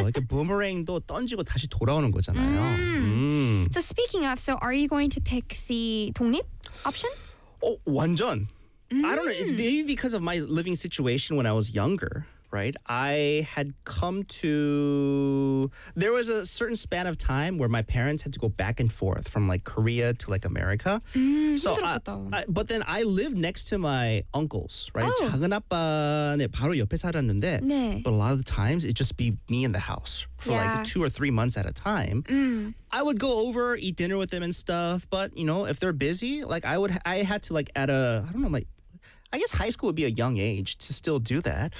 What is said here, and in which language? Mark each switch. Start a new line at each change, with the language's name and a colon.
Korean: 이렇게 부메랑도 던지고 다시 돌아오는 거잖아요.
English: So speaking of, so are you going to pick the 독립 option?
Korean: 어, 완전.
English: I don't know. It's maybe because of my living situation when I was younger, right? I had come to... There was a certain span of time where my parents had to go back and forth from like Korea to like America. So but then I lived next to my uncles, right? Oh.
Korean: 작은 아빠네 바로 옆에 살았는데 네.
English: But a lot of the times it'd just be me in the house for yeah. like 2 or 3 months at a time. I would go over, eat dinner with them and stuff. But you know, if they're busy, like I had to like at a, I don't know, like, I guess high school would be a young age to still do that.